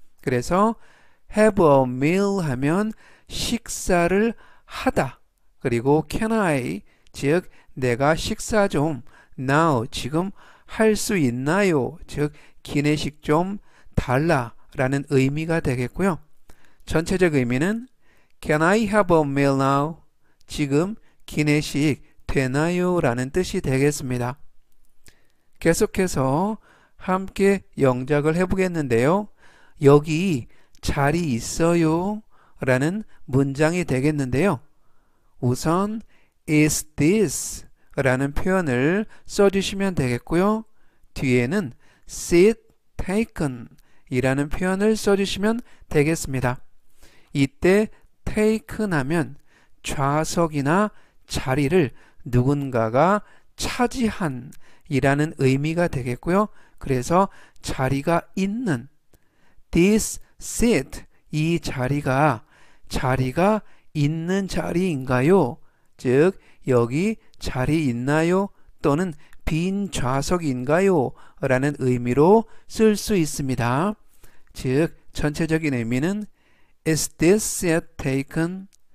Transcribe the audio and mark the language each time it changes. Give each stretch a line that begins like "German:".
Korean: 그래서
English: have a meal
Korean: 하면 식사를 하다. 그리고 can I, 즉 내가 식사 좀 now, 지금 할 수 있나요? 즉 기내식 좀 달라 라는 의미가 되겠고요. 전체적 의미는
English: Can I have a meal now?
Korean: 지금 기내식 되나요? 라는 뜻이 되겠습니다. 계속해서 함께 영작을 해보겠는데요. 여기 자리 있어요? 라는 문장이 되겠는데요. 우선 is this 라는 표현을 써주시면 되겠고요. 뒤에는
English: seat taken
Korean: 이라는 표현을 써주시면 되겠습니다. 이때 taken 하면 좌석이나 자리를 누군가가 차지한 이라는 의미가 되겠고요. 그래서 자리가 있는
English: this seat,
Korean: 이 자리가 있는 자리인가요? 즉 여기 자리 있나요? 또는 빈 좌석인가요? 라는 의미로 쓸 수 있습니다. 즉 전체적인 의미는
English: Is this seat taken?